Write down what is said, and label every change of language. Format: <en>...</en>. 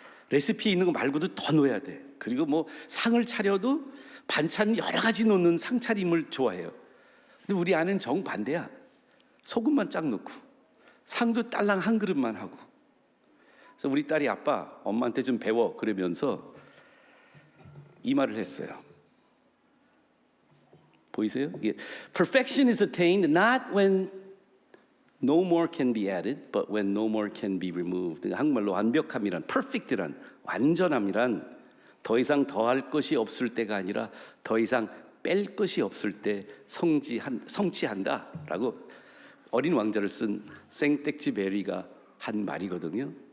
<ko>레시피에 있는 거 말고도 더 넣어야 돼. 그리고 뭐 상을 차려도 반찬 여러 가지 넣는 상차림을 좋아해요. 근데 우리 아내는 정반대야. 소금만 쫙 넣고 상도 딸랑 한 그릇만 하고. 그래서 우리 딸이 아빠 엄마한테 좀 배워 그러면서 이 말을 했어요. 보이세요? 이게</ko> <en>Perfection is attained not when no more can be added, but when no more can be removed.</en> <ko>그러니까 한국말로 완벽함이란, perfect란, 완전함이란 더 이상 더할 것이 없을 때가 아니라 더 이상 뺄 것이 없을 때 성취한다라고 어린 왕자를 쓴 생텍쥐베리가 한 말이거든요.</ko>